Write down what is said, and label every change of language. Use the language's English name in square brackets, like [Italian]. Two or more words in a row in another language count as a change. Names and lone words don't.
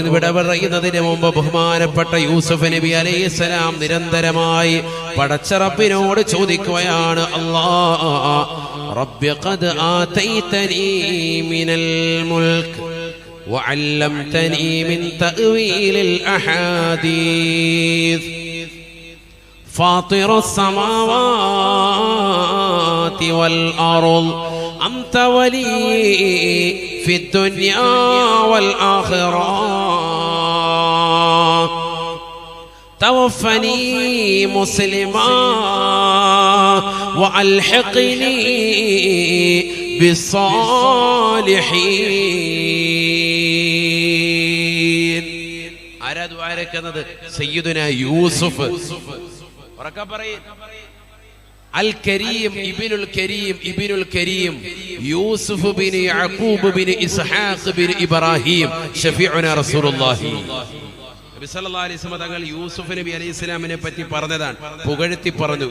[Malayalam] വിട പറയുന്നതിന് മുമ്പ് ബഹുമാനപ്പെട്ട യൂസുഫ് നബി അലൈഹിസ്സലാം നിരന്തരമായി പടച്ച റബ്ബിനോട് ചോദിക്കുകയാണ്, [Arabic] الله ربي قد آتيتني من الملك وعلمتني من تأويل الأحاديث فاطر السماوات والأرض أنت ولي في الدنيا والآخرة توفني مسلما وألحقني بالصالحين. [Malayalam] ആരാ ആരക്കുന്നത്? സയ്യിദുനാ യൂസുഫ്. [Arabic] الكريم ابن الكريم [Malayalam] യൂസുഫ് ബിൻ യഅഖൂബ് ബിൻ ഇസ്ഹാഖ് ബിൻ ഇബ്രാഹിം [Arabic] شفيعنا رسول الله نبي صلى الله عليه وسلم [Malayalam] തങ്ങൾ യൂസുഫ് നബി അലൈഹിസ്സലാമിനെ പറ്റി പറഞ്ഞതാണ്, പുകഴ്ത്തി പറഞ്ഞു.